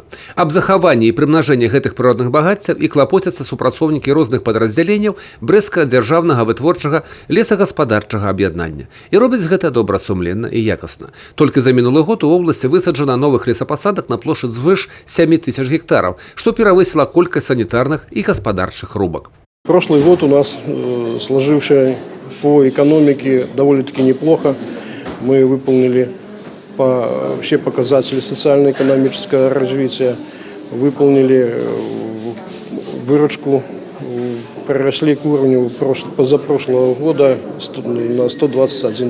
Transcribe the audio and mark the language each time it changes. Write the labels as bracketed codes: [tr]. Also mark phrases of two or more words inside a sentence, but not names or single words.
[be] Аб захаванні і прымнажэнні гэтых прыродных багаццяў і клапоцяцца супрацоўнікі розных падраздзяленняў Брэсцкага дзяржаўнага вытворчага лесагаспадарчага аб'яднання. І робяць гэта добрасумленна і якасна. Толькі за мінулы год у вобласці высаджана новых лесапасадак на плошчы звыш 7000 гектараў, што перавысіла колькасць [ru] санитарных и [be] господарчих рубок. [ru] Прошлый год у нас сложивший по экономике довольно-таки неплохо. Мы выполнили все показатели социально-экономического развития, выполнили выручку, проросли к уровню позапрошлого года на 121%.